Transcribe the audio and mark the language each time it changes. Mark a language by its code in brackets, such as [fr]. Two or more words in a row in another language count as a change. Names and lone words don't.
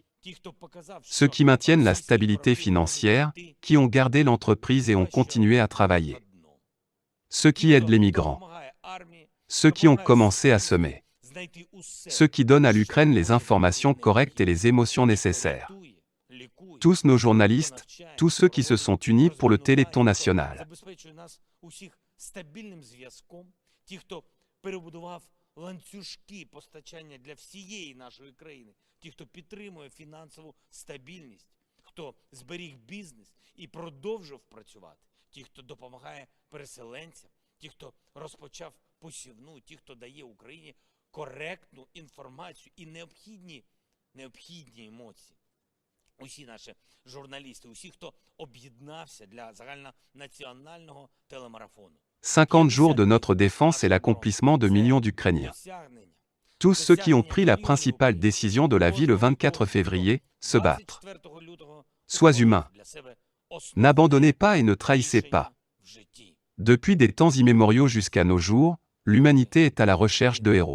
[fr] Ceux qui maintiennent la stabilité financière, qui ont gardé l'entreprise et ont continué à travailler. Ceux qui aident les migrants. Ceux qui ont commencé à semer. Ceux qui donnent à l'Ukraine les informations correctes et les émotions nécessaires. Tous nos journalistes, tous ceux qui se sont unis pour le Téléthon national. [uk] Ланцюжки постачання для всієї нашої країни, ті, хто підтримує фінансову стабільність, хто зберіг бізнес і продовжив працювати, ті, хто допомагає переселенцям, ті, хто розпочав посівну, ті, хто дає Україні коректну інформацію і необхідні емоції. Усі наші журналісти, усі, хто об'єднався для загальнонаціонального телемарафону. [fr] 50 jours de notre défense et l'accomplissement de millions d'Ukrainiens. Tous ceux qui ont pris la principale décision de la vie le 24 février, se battre. Sois humain. N'abandonnez pas et ne trahissez pas. Depuis des temps immémoriaux jusqu'à nos jours, l'humanité est à la recherche de héros.